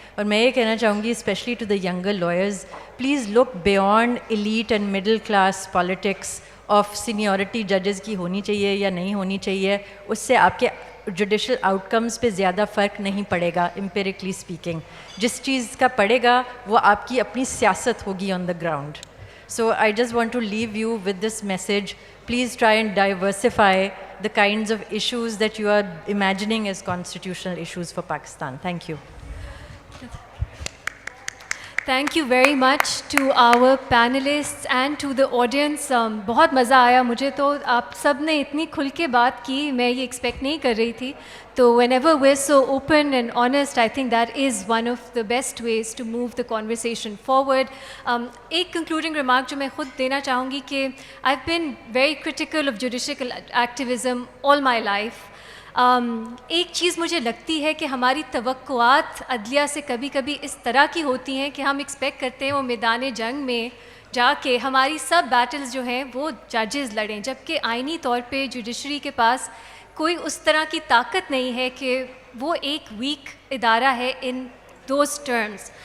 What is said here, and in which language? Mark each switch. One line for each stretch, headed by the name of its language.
Urdu: اور میں یہ کہنا چاہوں گی
English: especially to the younger lawyers, please look beyond elite and middle class politics of seniority
Urdu: ججز کی ہونی چاہیے یا نہیں ہونی چاہیے. اس سے آپ کے جوڈیشل آؤٹ کمز پہ زیادہ فرق نہیں پڑے گا
English: Empirically speaking.
Urdu: جس چیز کا پڑے گا وہ آپ کی اپنی سیاست ہوگی
English: On the ground. So I just want to leave you with this message. Please try and diversify the kinds of issues that you are imagining as constitutional issues for Pakistan. Thank you. Thank you very much to our panelists and to the audience.
Urdu: بہت مزہ آیا مجھے تو. آپ سب نے اتنی کھل کے بات کی, میں یہ ایکسپیکٹ نہیں کر رہی تھی. تو
English: whenever we're so open and honest, I think that is one of the best ways to move the conversation forward.
Urdu: ایک
English: concluding remark
Urdu: جو میں خود دینا چاہوں گی کہ
English: I've been very critical of judicial activism all my life.
Urdu: ایک چیز مجھے لگتی ہے کہ ہماری توقعات عدلیہ سے کبھی کبھی اس طرح کی ہوتی ہیں کہ ہم ایکسپیکٹ کرتے ہیں وہ میدان جنگ میں جا کے ہماری سب بیٹلز جو ہیں وہ ججز لڑیں, جبکہ آئینی طور پہ جوڈیشری کے پاس کوئی اس طرح کی طاقت نہیں ہے کہ وہ ایک ویک ادارہ ہے
English: In those terms.